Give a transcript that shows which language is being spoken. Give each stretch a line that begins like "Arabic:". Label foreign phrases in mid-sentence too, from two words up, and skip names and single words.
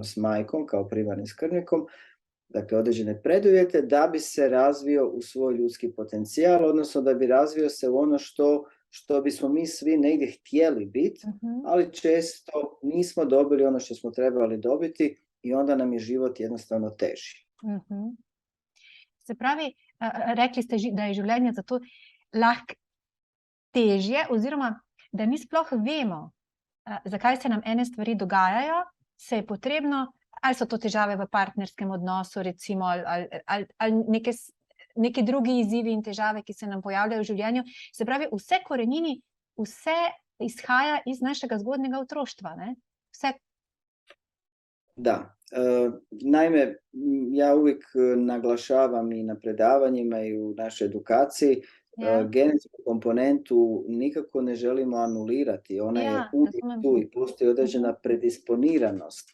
Croatian: s majkom kao primarnim skrbnikom, dakle određene preduvjete da bi se razvio u svoj ljudski potencijal, odnosno da bi razvio se u ono što bismo mi svi negdje htjeli biti, ali često nismo dobili ono što smo trebali dobiti i onda nam je život jednostavno teži.
Slovenian: Se pravi, rekli ste, da je življenje zato lahko težje, oziroma da mi sploh vemo, zakaj se nam ene stvari dogajajo, se je potrebno, ali so to težave v partnerskem odnosu, recimo, ali neki drugi izzivi in težave, ki se nam pojavljajo v življenju. Se pravi, vse korenini, vse izhaja iz našega zgodnjega otroštva, ne? Vse. Da.
Croatian: Naime, ja uvijek naglašavam i na predavanjima i u našoj edukaciji, genetsku komponentu nikako ne želimo anulirati. Ona je uvijek tu i postoji određena predisponiranost.